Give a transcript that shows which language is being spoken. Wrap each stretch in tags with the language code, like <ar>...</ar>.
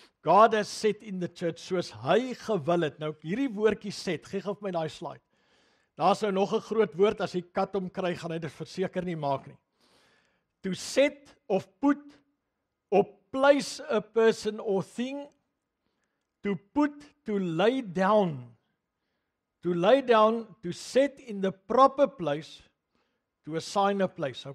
<en>God has set in the church</en> <af>soos hy gewil het. Nou hierdie woordjie set, gee vir my daai slide. Daar's nou nog 'n groot woord, as die kat hom kry, gaan hy dit verseker nie maak nie.</af> <en>To set of put or place a person or thing, to put, to lay down, to set in the proper place, to assign a place.</en>